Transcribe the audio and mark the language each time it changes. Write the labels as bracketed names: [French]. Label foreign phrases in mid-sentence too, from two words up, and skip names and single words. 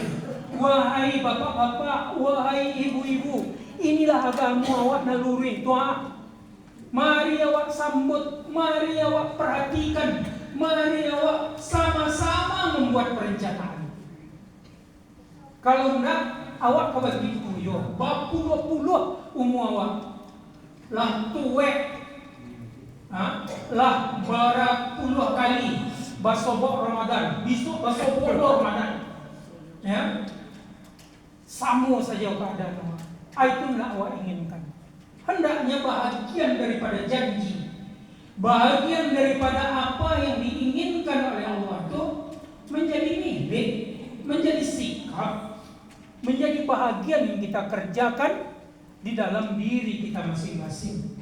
[Indonesian] Wahai bapak-bapak, wahai ibu-ibu, inilah agama awak naluri tua. Mari awak sambut, mari awak perhatikan, mari awak sama-sama membuat perencanaan. Kalau enggak, [Minangkabau] awak kebagi tuyo, bapulo umur awak, lah tuwek, lah berapuluh kali basobok Ramadan, besok basobok Ramadan, [Indonesian] ya, sama saja keadaan awak. Itu enggak awak inginkan. Hendaknya bahagian daripada janji, bahagian daripada apa yang diinginkan oleh Allah itu menjadi milik, menjadi sikap, menjadi bahagian yang kita kerjakan di dalam diri kita masing-masing.